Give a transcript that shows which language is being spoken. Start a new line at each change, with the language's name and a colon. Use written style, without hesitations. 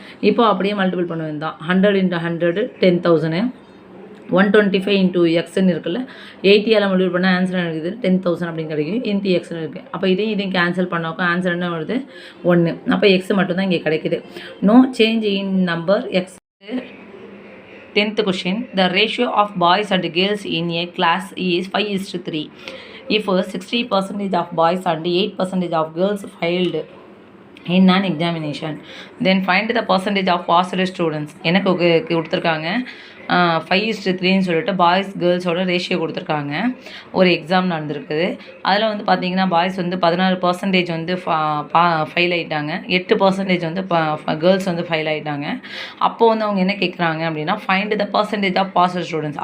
Tamil: இப்போ அப்படியே மல்டிபிள் பண்ண வேண்டாம். 100 இன்ட்டு 100 10,000, 125 இன்ட்டு எக்ஸ்ன்னு இருக்குல்ல, 80ஆல் மல்டிபிள் பண்ணால் ஆன்சர் இருக்குது 10,000 அப்படின்னு கிடைக்கும். இன்ட்டு எக்ஸ்ன்னு இருக்குது. அப்போ இதையும் கேன்சல் பண்ணாக்கோ ஆன்சர் என்ன வருது, 1. அப்போ எக்ஸ் மட்டும்தான் இங்கே கிடைக்குது.
English: No change in number X. 10th question. The ratio of boys and girls in a class is 5:3. If 60% of boys and 8% of girls failed in an examination, then find the percentage of passed students.
Tamil: எனக்கு கொடுத்துருக்காங்க 5:3ன்னு சொல்லிட்டு boys கேர்ள்ஸோட ratio கொடுத்துருக்காங்க. ஒரு exam நடந்திருக்குது. அதில் வந்து பார்த்தீங்கன்னா boys வந்து 16% வந்து ஃபெயில் ஆகிட்டாங்க, 8% வந்து கேர்ள்ஸ் வந்து ஃபெயில் ஆகிட்டாங்க. அப்போது வந்து அவங்க என்ன கேட்குறாங்க அப்படின்னா
English: Find the percentage of passed students.